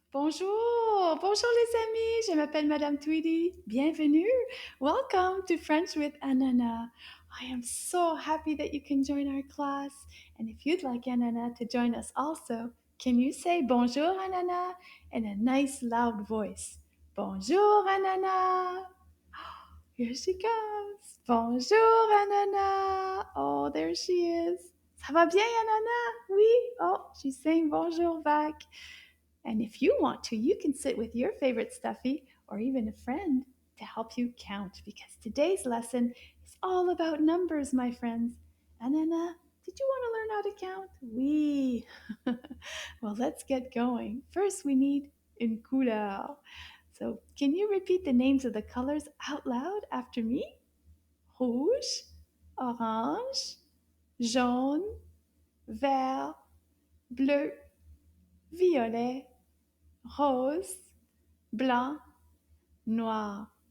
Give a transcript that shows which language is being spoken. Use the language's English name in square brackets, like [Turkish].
[French] Bonjour, bonjour les amis, je m'appelle Madame Tweedy. Bienvenue. [English] Welcome to French with Ananas. I am so happy that you can join our class. And if you'd like Ananas to join us also, can you say [French] bonjour Ananas [English] in a nice loud voice? [French] Bonjour Ananas. [English] Here she comes. [French] Bonjour Ananas. [English] Oh, there she is. [French] Ça va bien Ananas? Oui. [English] Oh, she's saying bonjour back. And if you want to, you can sit with your favorite stuffy or even a friend to help you count because today's lesson is all about numbers, my friends. Anana, did you want to learn how to count? [French] Oui. [English] Well, let's get going. First, we need [French] une couleur. [English] So, can you repeat the names of the colors out loud after me? [French] Rouge, orange, jaune, vert, bleu, violet, rose, blanc, noir.